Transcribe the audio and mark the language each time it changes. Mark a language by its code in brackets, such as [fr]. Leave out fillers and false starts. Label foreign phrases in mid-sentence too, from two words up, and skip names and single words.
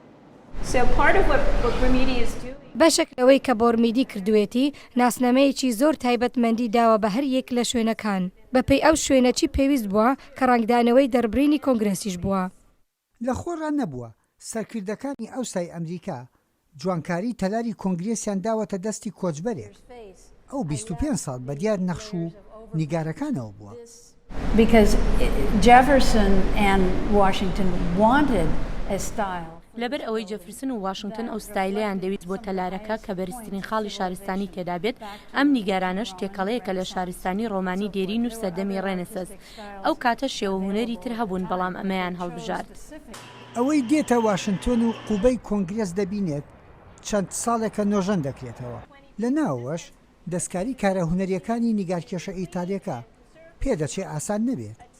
[ckb] بەشێک لەوەی کە بۆرمیدی کردوێتی ناسنامەیەکی زۆر تایبەتمەندی داوە بە هەر یەک لە شوێنەکان بەپێی ئەو شوێنەچی پێویست بووە کە ڕنگدانەوەی دەربڕینی کۆنگرێسیش بووە لە خۆڕان نەبووە سەرکردەکانی ئەوسای ئەمریکا جوانکاری تەلاری کۆنگرێسیان داوەتە دەستی کۆچبەرێک ئەو 25 ساڵ بە دیار نەخش و نیگارەکانەوە بووە [en] Because Jefferson and Washington wanted a style. [ckb] لەبەر ئەوەی جەفرسن و واشنگتن ئەو ستایلەیان دەویست بۆ تەلارەکە کە بەرزترین خاڵی شارستانی تێدا بێت ئەم نیگارانەش تێکەڵەیەکە لە شارستانی ڕۆمانی دێرین و سەردەمی ڕێنەسەس ئەو کاتە شێوە هونەری تر هەبوون بەڵام ئەمەیان هەڵبژارد ئەوەی دێتە واشنگتن و قوبەی کۆنگرێس دەبینێت چەند ساڵێکە نۆژەن دەکرێتەوە لە ناوەش دەستکاری کارە هونەریەکانی نیگارکێشە ئیتالیەکە پێدەچێ ئاسان نەبێت